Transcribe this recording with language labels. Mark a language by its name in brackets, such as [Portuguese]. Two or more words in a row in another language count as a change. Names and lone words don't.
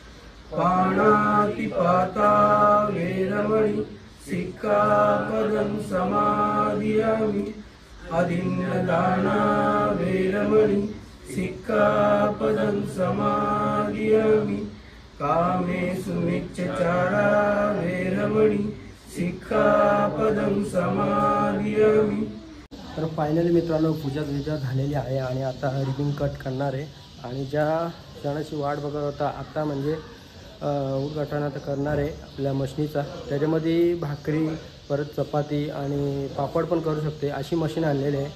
[Pali] पाणातिपाता वेरमणि सिक्खापदं समादियामि. अदिन्नदाना वेरमणि सिक्खापदं समादियामि. कामेषु मिच्छाचारा वेरमणि सिक्खापदं समादियामि. [Marathi] तर फायनली मित्रांनो, पूजा झालेली आहे आणि आता रिबिन कट करणार आहे. आणि ज्या क्षणाची वाट बघत होता आता, म्हणजे उद्घाटन आता करणार आहे आपल्या मशनीचा. त्याच्यामध्ये भाकरी परत चपाती आणि पापड पण करू शकते अशी मशीन आणलेली आहे.